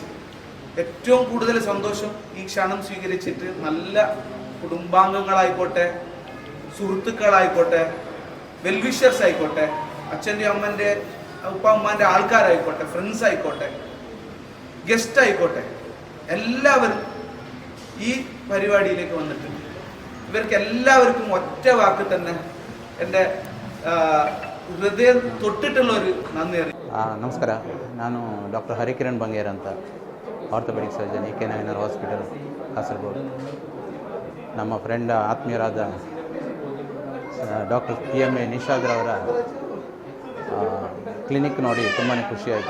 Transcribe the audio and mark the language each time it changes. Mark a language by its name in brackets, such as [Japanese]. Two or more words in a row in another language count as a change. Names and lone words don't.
[Malayalam] ഏറ്റവും കൂടുതൽ സന്തോഷം ഈ ക്ഷണം സ്വീകരിച്ചിട്ട് നല്ല കുടുംബാംഗങ്ങളായിക്കോട്ടെ, സുഹൃത്തുക്കളായിക്കോട്ടെ, വെൽവിഷേഴ്സ് ആയിക്കോട്ടെ, അച്ഛൻ്റെ അമ്മൻ്റെ ഉപ്പ അമ്മാൻ്റെ ആൾക്കാരായിക്കോട്ടെ, ഫ്രണ്ട്സ് ആയിക്കോട്ടെ, ഗസ്റ്റ് ആയിക്കോട്ടെ, എല്ലാവരും ഈ പരിപാടിയിലേക്ക് വന്നിട്ടുണ്ട്. ഇവർക്ക് എല്ലാവർക്കും ഒറ്റ വാക്ക് തന്നെ എൻ്റെ ഹൃദയ തൊട്ടിട്ടുള്ള ഒരു നന്ദി. [Kannada] ನಮಸ್ಕಾರ, ನಾನು ಡಾಕ್ಟರ್ ಹರಿಕಿರಣ್ ಬಂಗೇರ್ ಅಂತ, [English] orthopedic surgeon, [Kannada] ಎ ಕೆ ನಾಯನರ್ ಹಾಸ್ಪಿಟಲ್, ಕಾಸರಗೋಡು. ನಮ್ಮ ಫ್ರೆಂಡ್ ಆತ್ಮೀಯರಾದ ಡಾಕ್ಟರ್ PMA ನಿಷಾದ್ರವರ ಕ್ಲಿನಿಕ್ ನೋಡಿ ತುಂಬಾ ಖುಷಿಯಾಯಿತು.